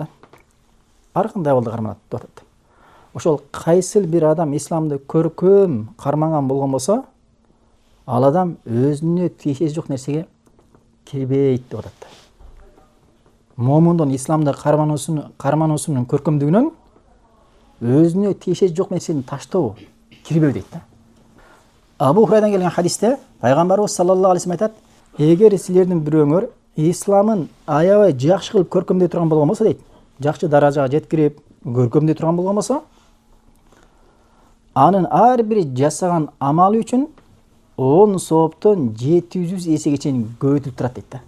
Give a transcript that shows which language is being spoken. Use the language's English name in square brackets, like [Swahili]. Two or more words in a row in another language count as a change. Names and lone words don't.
[Kyrgyz] Ар кандай абалда карманат деп атат. Ошол кайсыл бир адам исламды көркөм кармаган болгон болсо, ал адам өзүнө тиешеси жок нерсеге кирбейт деп атат. Момундун исламды кармануусунун көркөмдүгүнөн өзүнө тиешеси жок нерсени таштоо кирбеу дейт да. Абу Хурайрадан келген хадисте пайгамбарыбыз [Arabic] صلى الله عليه وسلم [Kyrgyz] айтат: "Эгер силердин бирөөңөр исламын аябай жакшы кылып көркөмдөй турган болгон болсо" дейт, жакшы даражага жеткирип, көркөмдөй турган болгон болсо, анын ар бир жасаган амалы үчүн 10 сооптон 700 эсеге чейин көбөйтүлүп турат дейт да.